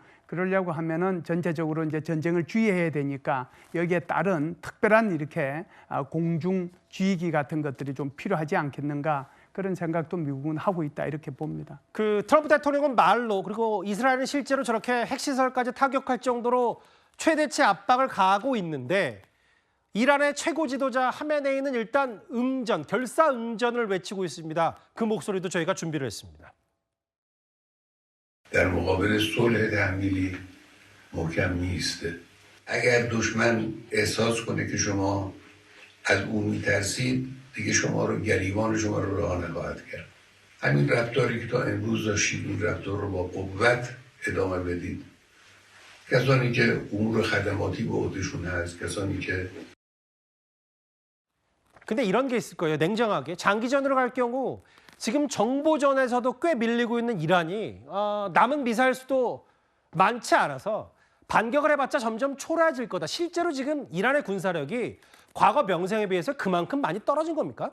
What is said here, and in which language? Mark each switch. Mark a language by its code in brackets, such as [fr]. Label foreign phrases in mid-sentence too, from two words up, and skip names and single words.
[ko] 그러려고 하면은 전체적으로 이제 전쟁을 주의해야 되니까 여기에 따른 특별한 이렇게 공중 주의기 같은 것들이 좀 필요하지 않겠는가 그런 생각도 미국은 하고 있다 이렇게 봅니다. 그 트럼프 대통령은 말로 그리고 이스라엘은 실제로 저렇게 핵시설까지 타격할 정도로 최대치 압박을 가하고 있는데 이란의 최고 지도자 하메네이는 일단 결사응전을 외치고 있습니다. 그 목소리도 저희가 준비를 했습니다. [fa] در مقابل صلح تحمیلی محکم نیسته. اگر دشمن احساس کنه که شما از او میترسید دیگه شما رو گریبان شما رو رها نخواهد کرد. همین رفتاری که تا امروز داشتید این رفتار رو با قوت ادامه بدید. کسانی که امور خدماتی به عهدهشون هست کسانی که [ko] 근데 이런 게 있을 거예요. 냉정하게. 장기전으로 갈 경우 지금 정보전에서도 꽤 밀리고 있는 이란이 남은 미사일 수도 많지 않아서 반격을 해봤자 점점 초라해질 거다. 실제로 지금 이란의 군사력이 과거 명성에 비해서 그만큼 많이 떨어진 겁니까?